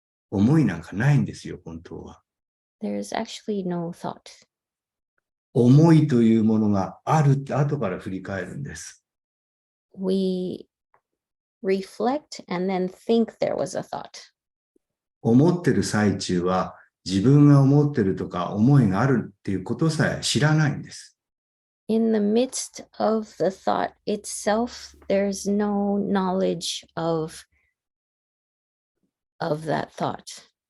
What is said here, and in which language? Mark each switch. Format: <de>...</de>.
<ja>思いなんかないんですよ、本当は。</ja> <en>There's actually no thought.</en> <ja>思いというものがあるって後から振り返るんです。</ja> <en>We reflect and then think there was a thought.</en> <ja>思ってる最中は自分が思ってるとか思いがあるっていうことさえ知らないんです。</ja> <en>In the midst of the thought itself, there's no knowledge of that thought.</en>